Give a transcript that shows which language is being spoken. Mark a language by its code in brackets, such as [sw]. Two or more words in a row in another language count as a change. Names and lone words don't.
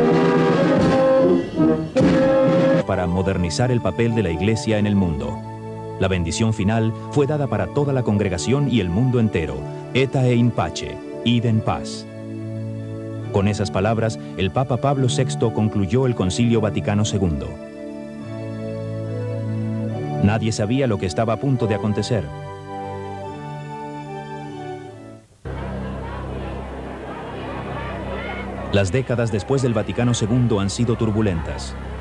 [es] Para modernizar el papel de la Iglesia en el mundo. La bendición final fue dada para toda la congregación y el mundo entero. [la] Eta in pace, [es] id en paz. Con esas palabras, el Papa Pablo VI concluyó el Concilio Vaticano II. Nadie sabía lo que estaba a punto de acontecer. Las décadas después del Vaticano II han sido turbulentas.